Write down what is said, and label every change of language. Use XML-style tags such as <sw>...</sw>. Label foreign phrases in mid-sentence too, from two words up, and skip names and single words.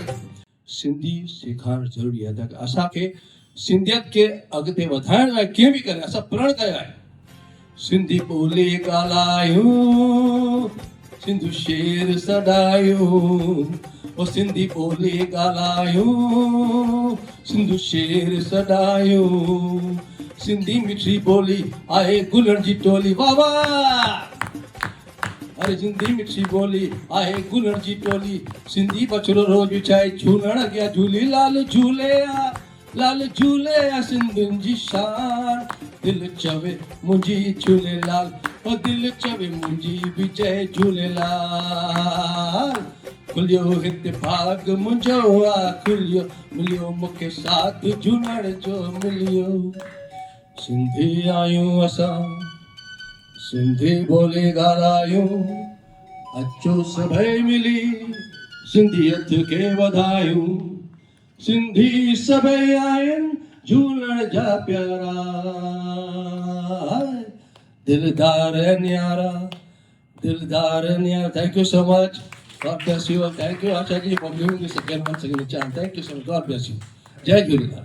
<sd>सिंधी सेखारणु ज़रूरी आहे त असांखे सिंधियत खे अॻिते वधाइण लाइ कीअं बि करे असां प्रण कयो आहे सिंधी ॿोली ॻाल्हायूं सिंधू शेर सॾायूं ओ सिंधी ॿोली ॻाल्हायूं सिंधू शेर सॾायूं सिंधी मिठी ॿोली आहे गुलनि जी टोली वाह वाह। अरे सिंधी मिठी ॿोली आहे गुलनि जी टोली सिंधी बछड़ो रोज़ विछाए झूलण अॻियां झूलेलाल झूले आ लाल झूले आ सिंधियुनि जी शान दिल चवे मुंहिंजी झूलेलाल ओ दिल चवे मुंहिंजी बि जय झूलेलाल। खुलियो हिते भाग मुंहिंजो आ खुलियो मिलियो मूंखे साथ झूलण जो मिलियो सिंधी आहियूं असां सिंधी ॿोली ॻाल्हायूं अचो सभई मिली सिंधियत खे वधायूं सिंधी सभई आहिनि झूलण जा प्यारा दिलदार न्यारा</sd> <en>thank you so much God bless you thank you Asha ji for giving this again once again chance thank you so much God bless you</en> <sd>जय झूलेलाल।</sd>